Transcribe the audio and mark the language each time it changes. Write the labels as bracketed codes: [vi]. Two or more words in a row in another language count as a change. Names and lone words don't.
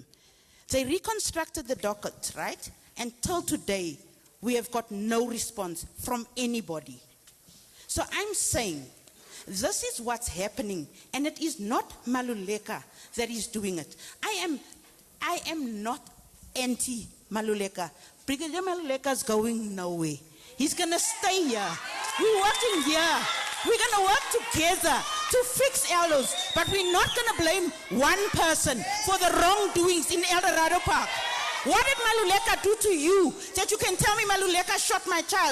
[en] They reconstructed the docket, right? And till today, we have got no response from anybody. So I'm saying, this is what's happening, and it is not Maluleka that is doing it. I am not anti-Maluleka. Brigadier Maluleka is going nowhere. He's going to stay here. We're working here. We're going to work together to fix Eldos, but we're not going to blame one person for the wrongdoings in Eldorado Park. What did Maluleka do to you that you can tell me Maluleka shot my child?